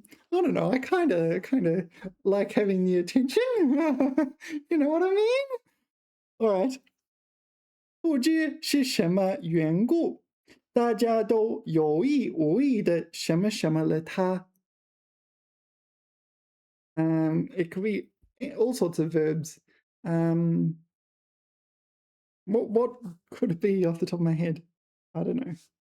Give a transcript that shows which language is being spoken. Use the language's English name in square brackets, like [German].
[English] I don't know. I kind of like having the attention. You know what I mean? All right. [Chinese] 不知是什么缘故，大家都有意无意的什么什么了他。 [English] It could be all sorts of verbs. What could it be off the top of my head? I don't know.